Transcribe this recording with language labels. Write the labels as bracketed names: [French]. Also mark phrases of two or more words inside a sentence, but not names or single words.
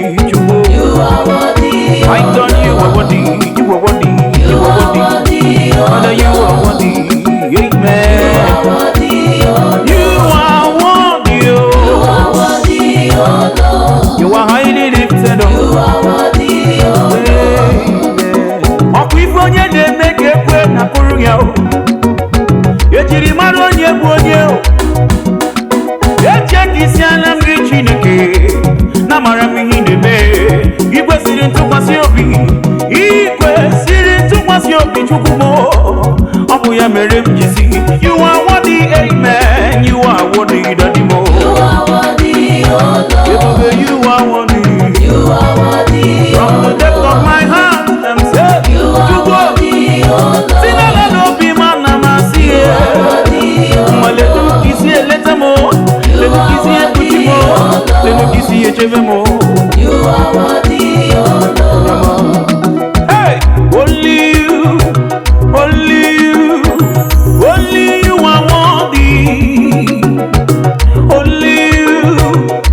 [English] You You are worthy, I oh done you are Lord. worthy. You are worthy. You are worthy. Father, you are worthy. Amen. You are worthy, oh. You are highly lifted up. Amen. [Igbo] Ọkwa ife onye na-eme ka ekwe na-akụrụ ya, o. Ejiri mara onye bụ onye, o. Echekisiala m gị, Chineke, na amara m ihe ị na-eme. Ị kwesịrị ntụkwasị obi. Ị kwesịrị ntụkwasị obi, Chukwu m. Ọ bụ ya mere m ji sị, [English] "You are worthy, amen. You are worthy, Daddy mo." You are worthy, oh Lord. Ebube, you are worthy. You are worthy, From the oh depth of Lord. my heart, You are worthy, O Lord. [Igbo] Si n'ala n'obi m, ana m asị ya. [English] You are worthy, O Lord. [Igbo] Nwa, letu ka isi eleta m, o. You Letu ka isi are ekpuchi m, o. [English] worthy, O Lord. [Igbo] Letu ka isi echebe m, o. [English] You are worthy, O Lord. Hey! Only you, only you, only you are worthy. Only you.